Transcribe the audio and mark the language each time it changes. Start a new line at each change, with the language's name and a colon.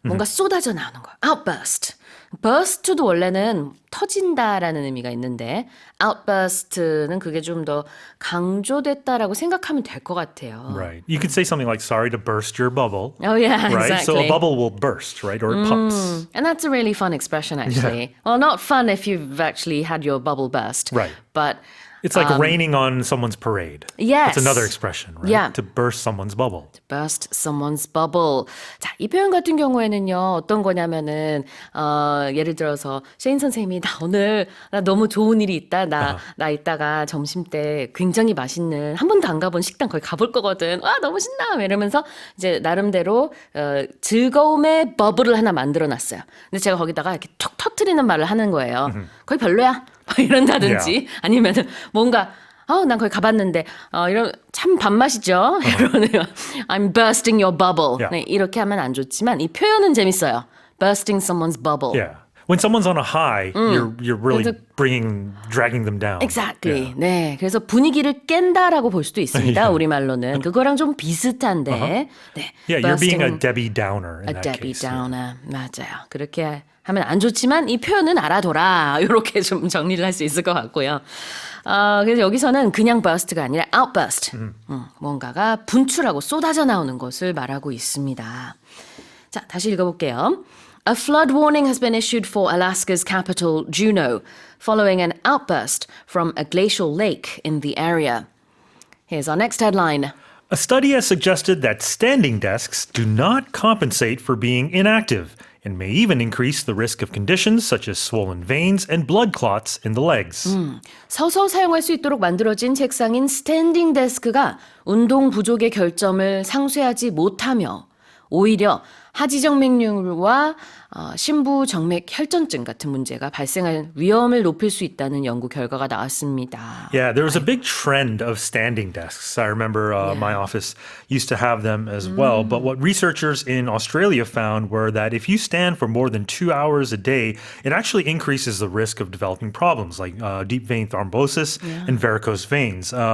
Korean: 뭔가 쏟아져 나오는 거예요.
English: outburst.
Korean: burst도 원래는 터진다라는 의미가 있는데 outburst는 그게 좀 더 강조됐다라고 생각하면 될 것 같아요.
English: Right. You could say something like, sorry to burst your bubble. Oh, yeah, right? exactly. So a bubble will burst, right? Or it pops. And that's a really fun expression, actually. Well, not fun if you've actually had your bubble burst. Right. But It's like raining on someone's parade. Yes. That's another expression, right? Yeah. To burst someone's bubble. burst someone's bubble.
Korean: 자, 이 표현 같은 경우에는요, 어떤 거냐면은, 예를 들어서, 셰인 선생님이, 나 너무 좋은 일이 있다. 나 이따가 점심 때 굉장히 맛있는, 한 번도 안 가본 식당 거기 가볼 거거든. 와, 너무 신나! 이러면서, 이제, 나름대로, 즐거움의 버블을 하나 만들어 놨어요. 근데 제가 거기다가 이렇게 툭 터트리는 말을 하는 거예요. 거기 별로야? 이런다든지, 아니면은, 뭔가, 난 거기 가봤는데, 이런, 참 밥맛이죠? 이러네요.
English: I'm bursting your bubble. Yeah.
Korean: 네, 이렇게 하면 안 좋지만, 이 표현은 재밌어요.
English: bursting someone's bubble. Yeah. When someone's on a high, you're really dragging them down. Exactly. Yeah.
Korean: 네, 그래서 분위기를 깬다라고 볼 수도 있습니다. 우리말로는. 그거랑 좀 비슷한데. 네,
English: Yeah, you're being a Debbie Downer in a that Debbie case.
Korean: Downer. 맞아요. 그렇게 하면 안 좋지만 이 표현은 알아둬라. 이렇게 좀 정리를 할 수 있을 것 같고요. 그래서 여기서는 그냥 burst가 아니라 outburst. 뭔가가 분출하고 쏟아져 나오는 것을 말하고 있습니다. 자, 다시 읽어볼게요.
English: A flood warning has been issued for Alaska's capital, Juneau, following an outburst from a glacial lake in the area. Here's our next headline. A study has suggested that standing desks do not compensate for being inactive, and may even increase the risk of conditions such as swollen veins and blood clots in the legs.
Korean: 서서 사용할 수 있도록 만들어진 책상인 스탠딩 데스크가 운동 부족의 결점을 상쇄하지 못하며 오히려 하지정맥류와 심부정맥혈전증 같은 문제가 발생할 위험을 높일 수 있다는 연구 결과가 나왔습니다.
English: Yeah, there was a big trend of standing desks. I remember my office used to have them as well. But what researchers in Australia found were that if you stand for more than 2 hours a day, it actually increases the risk of developing problems like deep vein thrombosis and varicose veins.